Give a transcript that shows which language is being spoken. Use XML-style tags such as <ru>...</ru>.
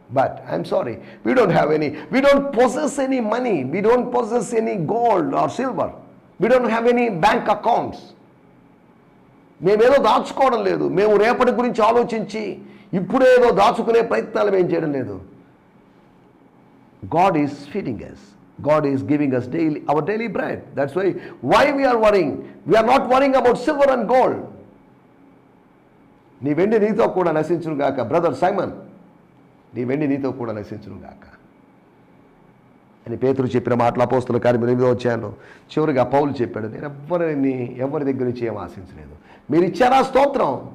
<en>But I'm sorry, we don't have any, we don't possess any money, we don't possess any gold or silver, we don't have any bank accounts.</en> <te>మేమేదో దాచుకోవడం లేదు, మేము రేపటి గురించి ఆలోచించి ఇప్పుడేదో దాచుకునే ప్రయత్నాలు మేము చేయడం లేదు.</te> <en>God is feeding us, God is giving us daily, our daily bread. That's why we are worrying. We are not worrying about silver and gold.</en> <te>నీ వెండి నీతో కూడా నశించును గాక. బ్రదర్ సైమన్, నీ వెండి నీతో కూడా నశించును గాక అని పేతురు చెప్పిన మాటలు అపోస్తుల కార్యం 8వ అధ్యాయంలో చివరిగా పౌలు చెప్పాడు, నేను ఎవరి దగ్గర నుంచి ఏం ఆశించలేదు. మీరు ఇచ్చారా స్తోత్రం.</te>